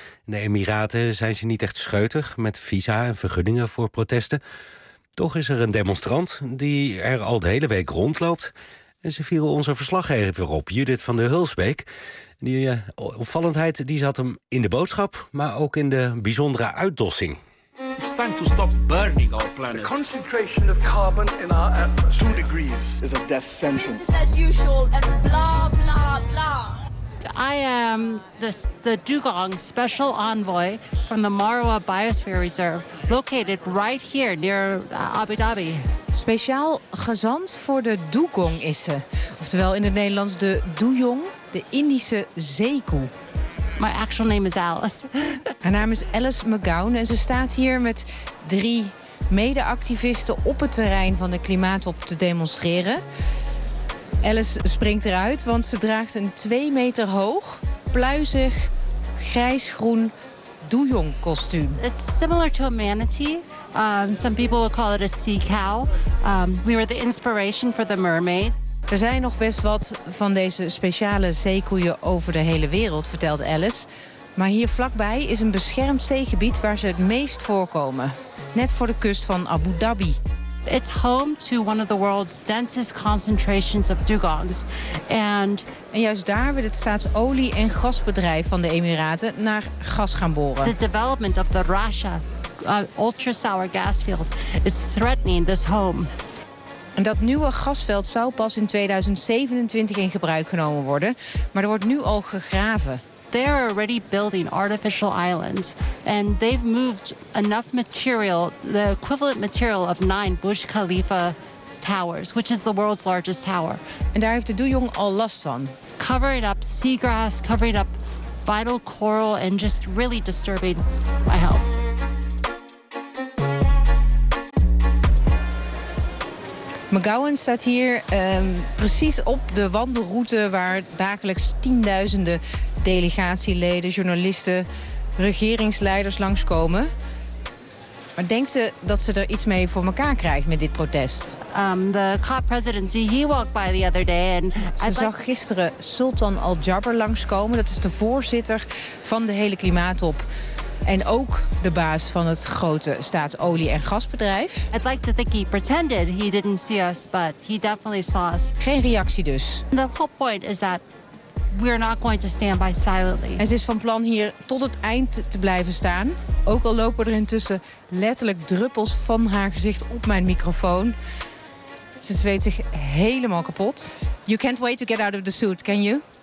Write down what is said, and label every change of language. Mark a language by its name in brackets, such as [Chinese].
[Dutch] In de Emiraten zijn ze niet echt scheutig met visa en vergunningen voor protesten. Toch is er een demonstrant die er al de hele week rondloopt. En ze viel onze verslaggever op, Judith van der Hulsbeek. Die opvallendheid die zat hem in de boodschap, maar ook in de bijzondere uitdossing. [English] It's time to stop burning our planet. The concentration of carbon in our atmosphere. 2 degrees is a death sentence. Business as usual and blah, blah, blah. I am the Dugong Special Envoy from the Marwa Biosphere Reserve, located right here near Abu Dhabi. [Dutch] Speciaal gezant voor de Dugong is ze. Oftewel in het Nederlands de Dooyong, de Indische zeekoe. [English] My actual name is Alice. [Dutch] Haar naam is Alice McGowan en ze staat hier met 3 mede-activisten op het terrein van de klimaattop te demonstreren. Alice springt eruit, want ze draagt een 2 meter hoog, pluizig, grijs-groen Dooyong kostuum. [English] It's similar to a manatee. Some people would call it a sea cow. We were the inspiration for the mermaid. [Dutch] Er zijn nog best wat van deze speciale zeekoeien over de hele wereld, vertelt Alice. Maar hier vlakbij is een beschermd zeegebied waar ze het meest voorkomen. Net voor de kust van Abu Dhabi. [English] It's home to one of the world's densest concentrations of dugongs. [Dutch] En juist daar wil het staatsolie- en gasbedrijf van de Emiraten naar gas gaan boren. [English] The development of the Rasha ultra sour gas field is threatening this home. [Dutch] En dat nieuwe gasveld zou pas in 2027 in gebruik genomen worden, maar er wordt nu al gegraven. [English] They are already building artificial islands and they've moved enough material, the equivalent material of 9 Burj Khalifa towers, which is the world's largest tower. [Dutch] En daar heeft de Dooyong al last van. [English] Covering up seagrass, covering up vital coral and just really disturbing my health. [Dutch] McGowan staat hier precies op de wandelroute waar dagelijks tienduizenden delegatieleden, journalisten, regeringsleiders langskomen. Maar denkt ze dat ze er iets mee voor elkaar krijgt met dit protest? [English] The COP presidency, he walked by the other day. [Dutch] Zag gisteren Sultan Al-Jaber langskomen. Dat is de voorzitter van de hele klimaattop. En ook de baas van het grote staatsolie- en gasbedrijf. [English] I'd like to think he pretended he didn't see us, but he definitely saw us. [Dutch] Geen reactie dus. [English] The whole point is that we're not going to stand by silently. [Dutch] En ze is van plan hier tot het eind te blijven staan. Ook al lopen er intussen letterlijk druppels van haar gezicht op mijn microfoon. Ze zweet zich helemaal kapot. [English] You can't wait to get out of the suit, can you?